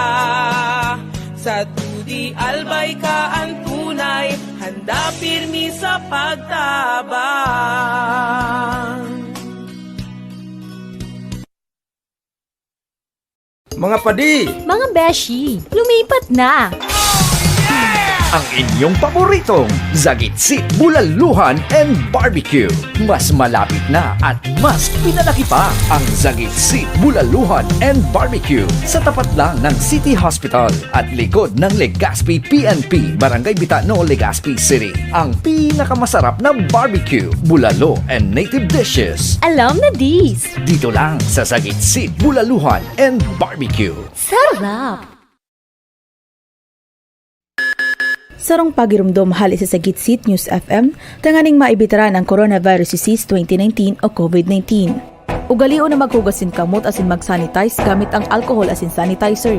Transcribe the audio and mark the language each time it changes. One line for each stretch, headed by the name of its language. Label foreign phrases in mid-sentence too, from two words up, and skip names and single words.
Bikol: Sa Tudi Albay ka ang tunay, handa pirmi sa pagtabang.
Filipino: Mga padi! Mga beshi, lumipat na! Ang inyong paboritong Zagitsit, Bulaluhan and Barbecue. Mas malapit na at mas pinalaki pa ang Zagitsit, Bulaluhan and Barbecue sa tapat lang ng City Hospital at likod ng Legazpi PNP, Barangay Bitano, Legazpi City. Ang pinakamasarap na barbecue, bulalo and
English: native dishes.
Filipino: Alam na dis! Dito lang sa Zagitsit, Bulaluhan and Barbecue. Sarap!
Bikol: Sarong pagirumdom hali sa Zagitsit News FM, tanganing maibitaran ang Coronavirus Disease 2019 o COVID-19. Ugaliw na maghugasin kamot asin mag-sanitize gamit ang alcohol asin sanitizer.